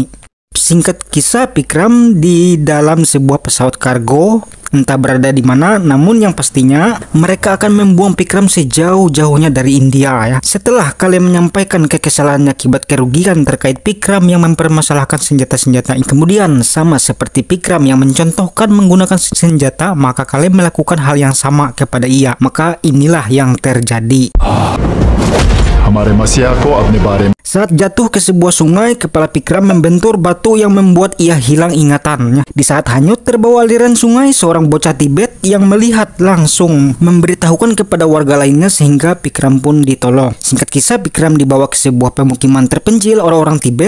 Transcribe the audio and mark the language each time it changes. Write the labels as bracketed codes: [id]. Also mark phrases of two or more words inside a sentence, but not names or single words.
[id] Singkat kisah, Pikram di dalam sebuah pesawat kargo, entah berada di mana, namun yang pastinya mereka akan membuang Pikram sejauh-jauhnya dari India ya. Setelah Kale menyampaikan kekesalannya akibat kerugian terkait Pikram yang mempermasalahkan senjata-senjata ini, kemudian sama seperti Pikram yang mencontohkan menggunakan senjata, maka Kale melakukan hal yang sama kepada ia. Maka inilah yang terjadi. [hi] हमारे मसीहा को अपने बारे में। [id] Saat jatuh ke sebuah sungai, kepala Pikram membentur batu yang membuat ia hilang ingatannya. Di saat hanyut terbawa aliran sungai, seorang bocah Tibet yang melihat langsung memberitahukan kepada warga lainnya sehingga Pikram pun ditolong. Singkat kisah, Pikram dibawa ke sebuah pemukiman terpencil orang-orang Tibet.